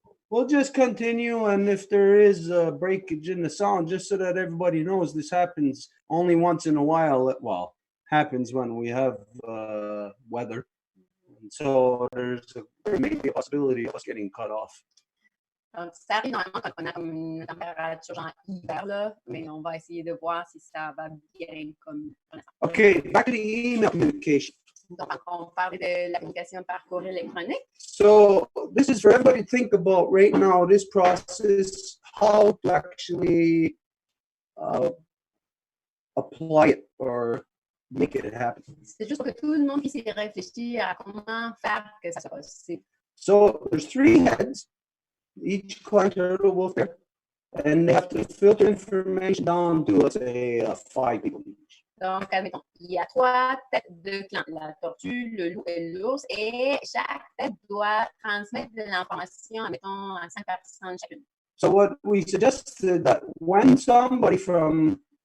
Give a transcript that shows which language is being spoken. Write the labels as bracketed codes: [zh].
[en] We'll just continue, and if there is a breakage in the sound, just so that everybody knows, this happens only once in a while. Well, happens when we have weather. And so there may be a possibility of us getting cut off. [fr] Donc, ça arrive normalement quand on a comme une température genre hiver, là, mais on va essayer de voir si ça va bien comme. [en] Okay, back to the email communication. [fr] Donc, on parle de la communication par courriel électronique. [en] So this is for everybody to think about right now, this process, how to actually apply it or make it happen. [fr] C'est juste pour que tout le monde puisse y réfléchir à comment faire que ça soit possible. [en] So there's 3 heads, each clan turtle wolf there, and they have to filter information down to, let's say, 5 people each. [fr] Donc, admettons, il y a 3 têtes de clan, la tortue, le loup et l'ours, et chaque tête doit transmettre de l'information, admettons, à 5 personnes chacune. [en] So what we suggested that when somebody from